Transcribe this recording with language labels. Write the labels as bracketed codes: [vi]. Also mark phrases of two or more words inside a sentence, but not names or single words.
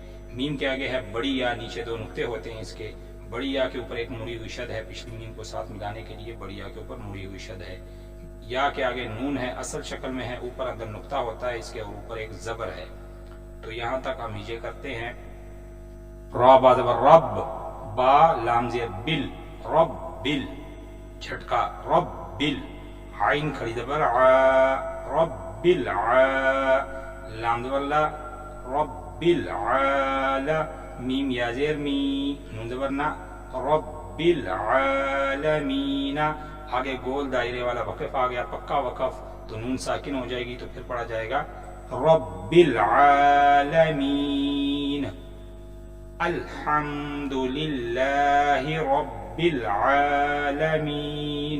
[ur] میم کے آگے ہے بڑی یا، نیچے 2 نقطے ہوتے ہیں اس کے۔ بڑی یا کے اوپر ایک مڑی ہوئی شد ہے، پچھلی میم کو ساتھ ملانے کے لیے بڑی یا کے اوپر مڑی ہوئی شد ہے۔ یا کے آگے نون ہے، اصل شکل میں ہے، اوپر اندر نقطہ ہوتا ہے اس کے، اوپر ایک زبر ہے۔ تو یہاں تک ہم ہجے کرتے ہیں۔ را با زبر رب، با لام زیر بل، رب بل، جھٹکا رب بل، عین کھڑی زبر ع، رب الع، لام زبر لا، رب العال، میم یا زیر می، نون زبر نا، [ar] رب العالمین۔ [ur] آگے گول دائرے والا وقف آ گیا، پکا وقف، تو نون ساکن ہو جائے گی، تو پھر پڑھا جائے گا [ar] رب العالمین۔ الحمدللہ رب العالمین.